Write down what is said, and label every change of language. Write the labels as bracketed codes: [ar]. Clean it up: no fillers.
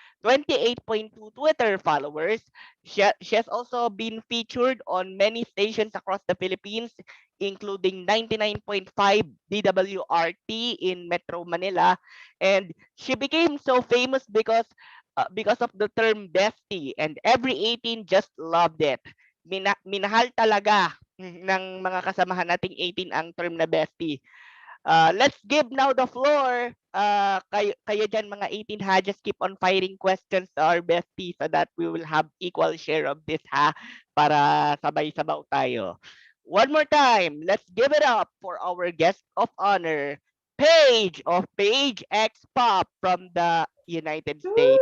[en] 28.2 Twitter followers. She has also been featured on many stations across the Philippines, including 99.5 DWRT in Metro Manila. And she became so famous because of the term bestie, and every 18 just loved it. [tl] Minahal talaga ng mga kasamahan nating 18 ang term na bestie. [en] Let's give now the floor. [tl] Kayo dyan mga 18 ha, [en] just keep on firing questions to our bestie so that we will have equal share of this ha. [tl] para sabay-sabaw tayo. [en] One more time, let's give it up for our guest of honor, Paige of Paige X Pop from the United States.